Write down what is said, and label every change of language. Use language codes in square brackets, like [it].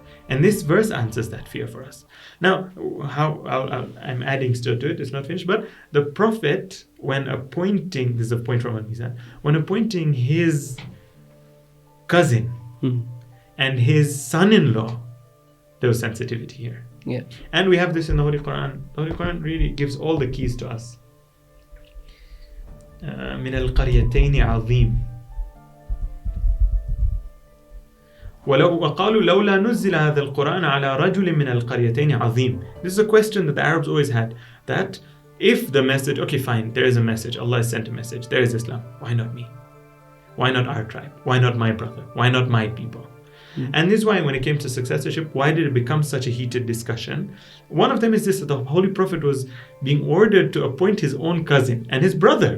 [en] And this verse answers that fear for us. Now, I'm adding still to it, it's not finished, but the Prophet, when appointing, this is a point from Al-Mizan, when appointing his cousin and his son-in-law, there was sensitivity here. Yeah. And we have this in the Holy Quran. The Holy Quran really gives all the keys to us. [ar] من القريتين عظيم وقالوا لولا نزل هذا القرآن على رجل من القريتين عظيم. [en] This is a question that the Arabs always had, that if the message, okay fine, there is a message, Allah has sent a message, there is Islam, why not me? Why not our tribe? Why not my brother? Why not my people? And this is why when it came to successorship, why did it become such a heated discussion? One of them is this, that the Holy Prophet was being ordered to appoint his own cousin and his brother.